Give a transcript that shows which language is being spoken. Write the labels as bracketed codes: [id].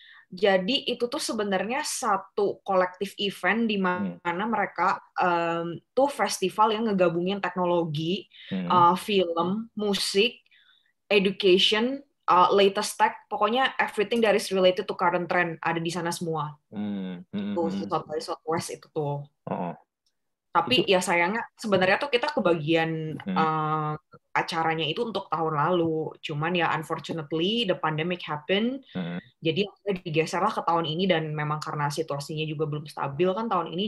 [id] Jadi itu tuh sebenarnya satu kolektif event di mana mereka tuh festival yang ngegabungin teknologi, film, musik, [en] education, latest tech, [id] pokoknya [en] everything that is related to current trend [id] ada di sana semua. Tuh South by Southwest itu tuh. Tapi ya sayangnya sebenarnya tuh kita kebagian acaranya itu untuk tahun lalu. Cuman ya [en] unfortunately the pandemic happen. [id] Jadi digeser lah ke tahun ini dan memang karena situasinya juga belum stabil kan tahun ini.